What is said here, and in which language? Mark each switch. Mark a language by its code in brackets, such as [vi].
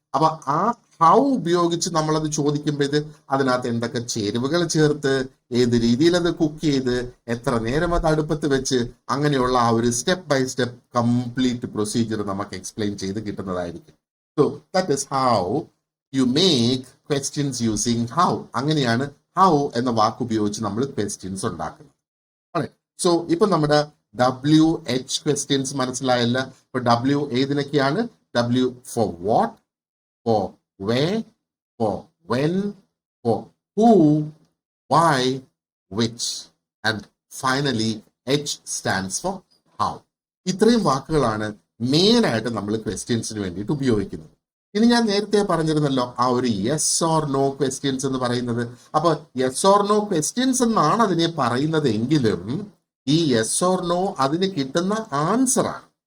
[ml] അപ്പൊ ആ ഹൗ ഉപയോഗിച്ച് നമ്മളത് ചോദിക്കുമ്പോൾ അതിനകത്ത് എന്തൊക്കെ ചേരുവകൾ ചേർത്ത്, ഏത് രീതിയിൽ അത് കുക്ക് ചെയ്ത്, എത്ര നേരം അത് അടുപ്പത്ത് വെച്ച്, അങ്ങനെയുള്ള ആ ഒരു step by step complete procedure നമുക്ക് എക്സ്പ്ലെയിൻ ചെയ്ത് കിട്ടുന്നതായിരിക്കും. [en] So that is how you make questions using how. [ml] അങ്ങനെയാണ് ഹൗ എന്ന വാക്ക് ഉപയോഗിച്ച് നമ്മൾ ക്വസ്റ്റ്യൻസ് ഉണ്ടാക്കുന്നത്. സോ ഇപ്പൊ നമ്മുടെ WH ക്വസ്റ്റ്യൻസ് മനസ്സിലായല്ല. ഇപ്പൊ W ഏതിനൊക്കെയാണ്? [en] W for what, for where, for when, for who, why, which, and finally H stands for how. [ml] ഇത്രയും വാക്കുകളാണ് മെയിൻ ആയിട്ട് നമ്മൾ ക്വസ്റ്റ്യൻസിന് വേണ്ടിയിട്ട് ഉപയോഗിക്കുന്നത്. ഇനി ഞാൻ നേരത്തെ പറഞ്ഞിരുന്നല്ലോ ആ ഒരു യെസ് ഓർ നോ ക്വസ്റ്റ്യൻസ് എന്ന് പറയുന്നത്. അപ്പൊ യെസ് ഓർ നോ ക്വസ്റ്റ്യൻസ് എന്നാണ് അതിനെ പറയുന്നത് എങ്കിലും ഈ യെസ് ഓർ നോ അതിന് കിട്ടുന്ന ആൻസർ ആണ്.